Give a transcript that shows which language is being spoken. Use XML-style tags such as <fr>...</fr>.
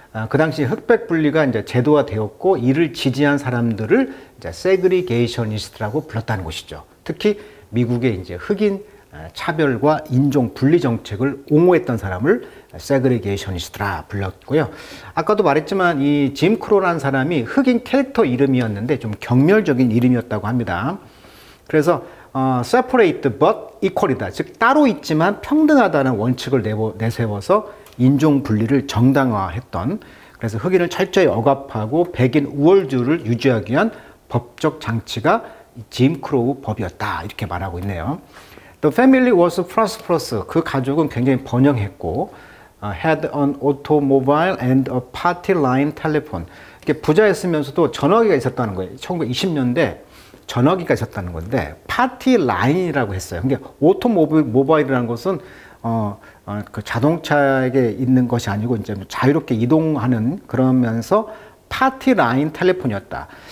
<ko>그 당시 흑백 분리가 이제 제도화 되었고, 이를 지지한 사람들을 이제 세그리게이셔니스트라고 불렀다는 것이죠. 특히 미국의 이제 흑인 차별과 인종 분리 정책을 옹호했던 사람을 세그리게이셔니스트라 불렀고요. 아까도 말했지만 이 짐 크로우라는 사람이 흑인 캐릭터 이름이었는데 좀 경멸적인 이름이었다고 합니다. 그래서</ko> <en>separate but equal</en> <ko>이다. 즉 따로 있지만 평등하다는 원칙을 내세워서 인종 분리를 정당화했던, 그래서 흑인을 철저히 억압하고 백인 우월주의를 유지하기 위한 법적 장치가 짐 크로우 법이었다. 이렇게 말하고 있네요.</ko> <en>The family was prosperous.</en> <ko>그 가족은 굉장히 번영했고,</ko> <en>had an automobile and a party line telephone.</en> <ko>부자였으면서도 전화기가 있었다는 거예요. 1920년대 전화기가 있었다는 건데 파티 라인이라고 했어요. 그러니까 오토모바일이라는 것은 그 자동차에 있는 것이 아니고 이제 자유롭게 이동하는 그러면서 파티 라인 텔레폰이었다.</ko>